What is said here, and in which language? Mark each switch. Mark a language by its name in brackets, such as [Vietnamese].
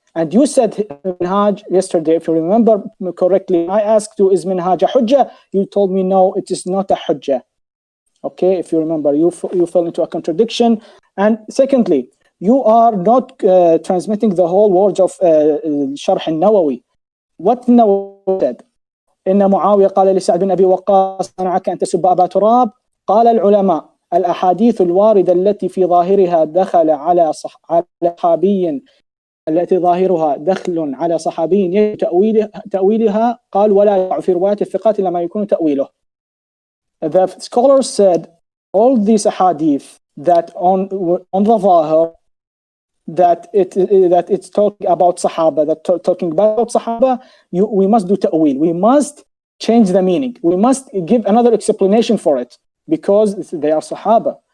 [English] And you said Minhaj yesterday, if you remember correctly, I asked you, is Minhaj a Hujjah? You told me, no, it is not a Hujjah. Okay, if you remember, you fell into a contradiction. And secondly, you are not transmitting the whole words of Sharh al-Nawawi. What Nawawi said? [Arabic] إن معاوية قال لسعد بن أبي وقاص منعك أن تسب أبا تراب. قال العلماء الأحاديث الواردة التي في ظاهرها دخل على صحابي التي ظاهرها دخل على صحابي يجب تأويلها قال ولا يقع في رواية الثقات إلا ما يكون تأويله. [English] The scholars said all these hadith that on the Zahir that it's talking about Sahaba, talking about Sahaba, we must do ta'wil. We must change the meaning. We must give another explanation for it because they are Sahaba.